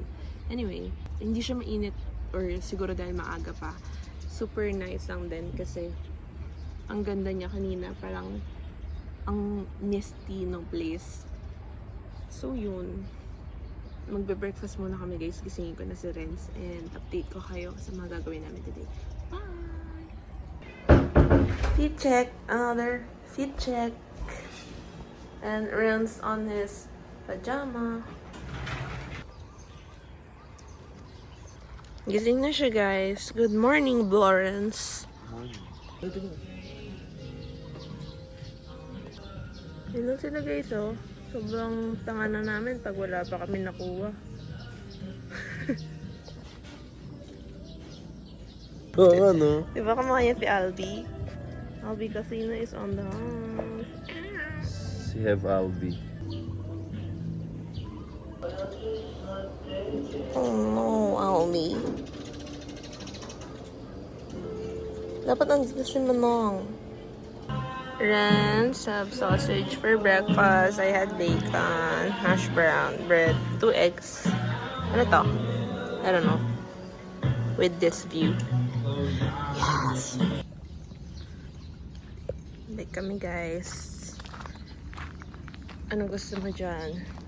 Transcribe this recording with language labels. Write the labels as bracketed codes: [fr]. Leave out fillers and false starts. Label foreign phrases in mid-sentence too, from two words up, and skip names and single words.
[tl] Anyway, hindi siya mainit or siguro dahil maaga pa. Super nice lang din kasi ang ganda niya kanina, parang ang misty ng place. So yun, magbe-breakfast muna kami guys, gisingin ko na si Renz and update ko kayo sa mga gagawin namin today. Bye! [en] Fit check, another fit check. And Renz on his pajama. [tl] Gising na siya guys. [en] Good morning, Lawrence. Morning. [tl] Hello sila guys oh. Sobrang tanga na namin pag wala pa kami nakuha. Oo, ano? Diba kumakain si Albi? [en] Albi Casino is on the house. [tl] Si Have Albi. [en] Oh no, Albi. [tl] Dapat nandito si Manong. [en] Renz have sausage for breakfast. I had bacon, hash brown, bread, 2 eggs. [tl] Ano to? [en] I don't know. With this view. [tl] Yes! Bake kami guys. Anong gusto mo dyan?